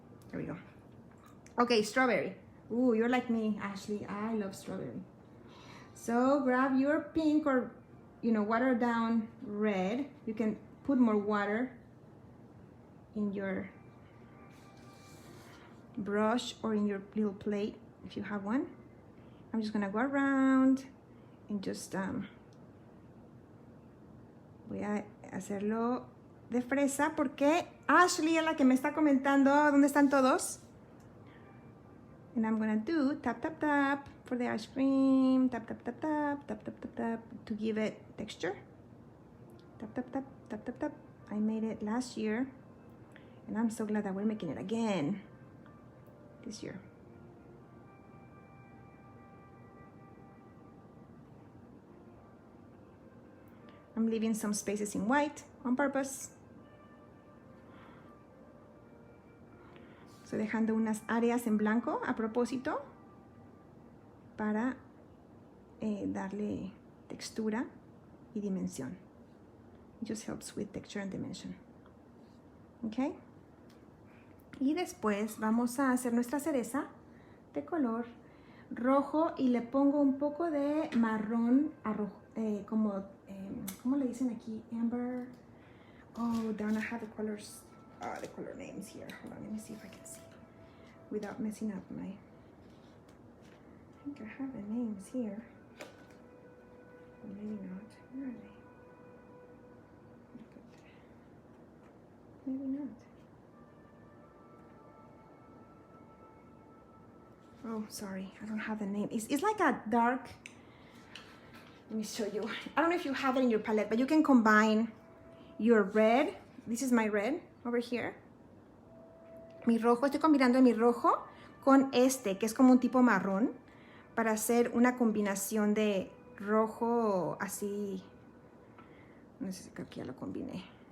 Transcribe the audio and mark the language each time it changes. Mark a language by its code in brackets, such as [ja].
[en] There we go. Okay, strawberry. Ooh, you're like me, Ashley. I love strawberry. So grab your pink or, you know, watered down red. You can put more water in your brush or in your little plate if you have one. I'm just gonna go around and just [es] voy a hacerlo de fresa porque Ashley es la que me está comentando dónde están todos. [en] And I'm gonna do tap tap tap for the ice cream, tap tap tap tap tap tap tap tap to give it texture. Tap tap tap tap tap tap. I made it last year and I'm so glad that we're making it again this year. I'm leaving some spaces in white on purpose. [es] Estoy dejando unas áreas en blanco a propósito para darle textura y dimensión. [en] It just helps with texture and dimension. Okay. [es] Y después vamos a hacer nuestra cereza de color rojo y le pongo un poco de marrón a rojo, como, ¿cómo le dicen aquí? [en] Amber. Oh, darn, I have the colors, the color names here. Hold on, let me see if I can see without messing up my. I think I have the names here. Or maybe not. Where are they? Maybe not. Oh, sorry, I don't have the name. It's like a dark, let me show you. I don't know if you have it in your palette, but you can combine your red. This is my red over here. [es] Mi rojo, estoy combinando mi rojo con este, que es como un tipo marrón, para hacer una combinación de rojo así, no sé si creo que ya lo combiné.